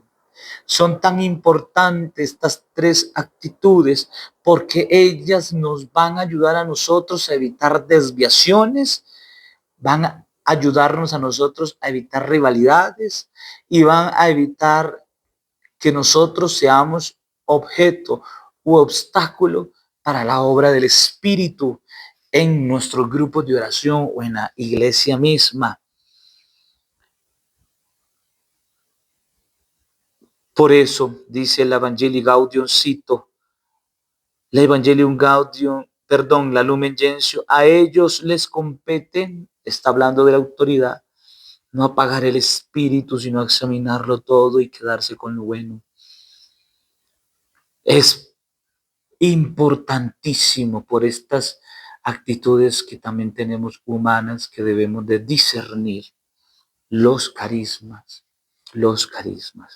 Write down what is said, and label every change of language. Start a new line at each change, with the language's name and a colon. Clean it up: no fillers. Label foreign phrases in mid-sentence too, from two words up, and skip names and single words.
Spanish: Son tan importantes estas tres actitudes porque ellas nos van a ayudar a nosotros a evitar desviaciones, van a ayudarnos a nosotros a evitar rivalidades y van a evitar que nosotros seamos objeto u obstáculo para la obra del Espíritu en nuestros grupos de oración o en la iglesia misma. Por eso dice el Evangelii Gaudium, cito, la Evangelium Gaudium, la Lumen Gentium, a ellos les compete, está hablando de la autoridad, no apagar el espíritu, sino examinarlo todo y quedarse con lo bueno. Es importantísimo por estas actitudes que también tenemos humanas que debemos de discernir los carismas, los carismas.